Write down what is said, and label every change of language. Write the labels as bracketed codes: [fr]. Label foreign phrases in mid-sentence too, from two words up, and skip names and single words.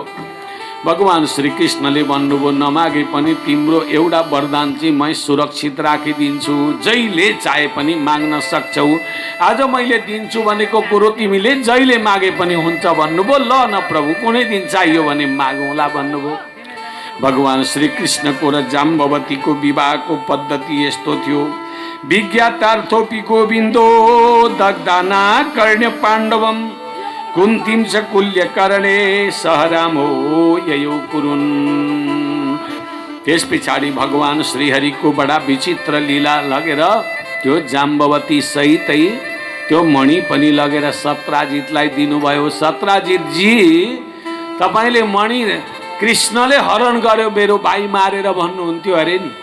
[ne] भगवान श्री कृष्णले भन्नुभयो, नमागे पनि तिम्रो एउटा वरदान चाहिँ म सुरक्षित राखिदिन्छु, जहिले चाहे पनि माग्न सक्छौ। आज मैले दिन्छु भनेको कुरो तिमीले जहिले मागे पनि हुन्छ भन्नुभयो। ल न प्रभु, कुनै दिन चाहियो भने मागौँला भन्नुभयो। भगवान श्री कृष्णको र जाम्बवतीको विवाहको पद्धति यस्तो थियो। [sa] विज्ञातार्थोपि गोविन्दो दग्धाना कर्ण्य पाण्डवम कुन्तीम च कुल्यकर्णे सह रामो ययो कुरुन्। [ne] त्यस पछाडि भगवान श्रीहरिको बडा विचित्र लीला लगेर त्यो जाम्बवती सहितै त्यो मणि पनि लगेर सत्राजितलाई दिनुभयो। सत्राजित जी, तपाईले मणि कृष्णले हरण गर्यो, मेरो भाइ मारेर भन्नुहुन्थ्यो अरे नि।